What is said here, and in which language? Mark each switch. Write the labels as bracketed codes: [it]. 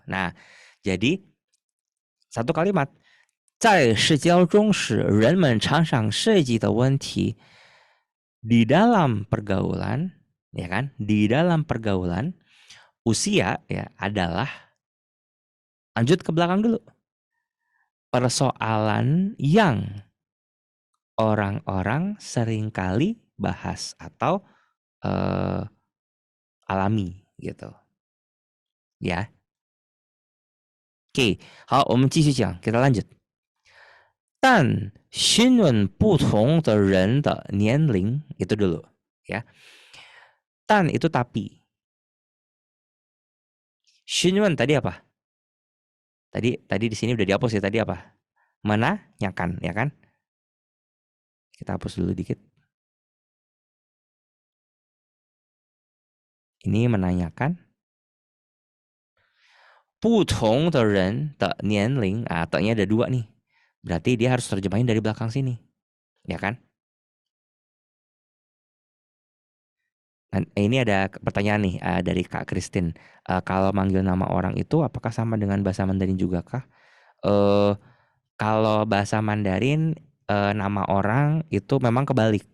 [id] Nah, jadi satu kalimat. [zh] 在社交中时人们常常设计的问题 [id] di dalam pergaulan ya kan, di dalam pergaulan usia ya adalah, lanjut ke belakang dulu, persoalan yang orang-orang seringkali bahas atau alami gitu ya. Oke, [zh] 好，我们继续讲, [id] kita lanjut. [zh] 但询问不同的人的年龄 [id] itu dulu ya. [zh] 但 [id] itu tapi. [zh] 询问 [id] tadi apa? Tadi di sini udah dihapus ya, tadi apa? Menanyakan ya kan? Kita hapus dulu dikit. Ini menanyakan. [zh] 不同的人的年龄, [id] nya ada 2 nih. Berarti dia harus terjemahin dari belakang sini. Ya kan? Dan ini ada pertanyaan nih dari Kak Christine. Kalau manggil nama orang itu apakah sama dengan bahasa Mandarin juga kah? Kalau bahasa Mandarin nama orang itu memang kebalik.